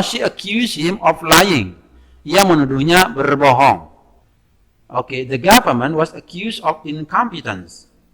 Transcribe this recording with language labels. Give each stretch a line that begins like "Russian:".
English: She accused him of lying.
Indonesian: Ia menuduhnya berbohong.
English: Oke, the government was accused of incompetence.